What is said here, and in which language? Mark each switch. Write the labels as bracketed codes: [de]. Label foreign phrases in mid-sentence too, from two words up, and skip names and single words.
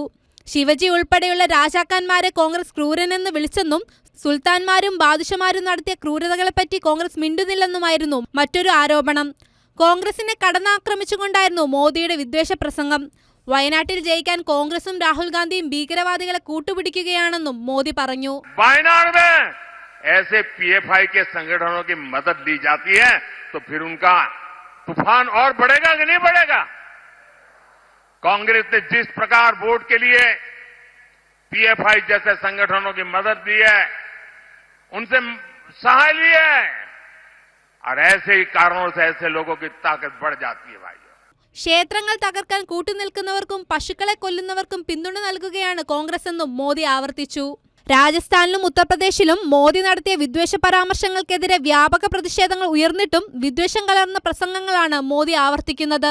[ml] ശിവജി ഉൾപ്പെടെയുള്ള രാജാക്കന്മാരെ കോൺഗ്രസ് ക്രൂരനെന്ന് വിളിച്ചെന്നും സുൽത്താൻമാരും ബാദുഷമാരും നടത്തിയ ക്രൂരതകളെപ്പറ്റി കോൺഗ്രസ് മിണ്ടുന്നില്ലെന്നുമായിരുന്നു മറ്റൊരു ആരോപണം. കോൺഗ്രസിനെ കടന്നാക്രമിച്ചുകൊണ്ടായിരുന്നു മോദിയുടെ വിദ്വേഷ പ്രസംഗം. വയനാട്ടിൽ ജയിക്കാൻ കോൺഗ്രസും രാഹുൽ ഗാന്ധിയും ഭീകരവാദികളെ കൂട്ടുപിടിക്കുകയാണെന്നും മോദി പറഞ്ഞു. [hi] वायनाड में ऐसे पीएफआई के संगठनों की मदद ली जाती है तो फिर उनका तूफान और बढ़ेगा कि नहीं बढ़ेगा? कांग्रेस ने जिस प्रकार वोट के लिए पीएफआई जैसे संगठनों की मदद ली है, उनसे सहाय ली है, और ऐसे ही कारणों से ऐसे लोगों की ताकत बढ़ जाती है भाई. [ml] ക്ഷേത്രങ്ങൾ തകർക്കാൻ കൂട്ടുനിൽക്കുന്നവർക്കും പശുക്കളെ കൊല്ലുന്നവർക്കും പിന്തുണ നൽകുകയാണ് കോൺഗ്രസ് എന്നും മോദി ആവർത്തിച്ചു. രാജസ്ഥാനിലും ഉത്തർപ്രദേശിലും മോദി നടത്തിയ വിദ്വേഷ പരാമർശങ്ങൾക്കെതിരെ വ്യാപക പ്രതിഷേധങ്ങൾ ഉയർന്നിട്ടും വിദ്വേഷം കലർന്ന പ്രസംഗങ്ങളാണ് മോദി ആവർത്തിക്കുന്നത്.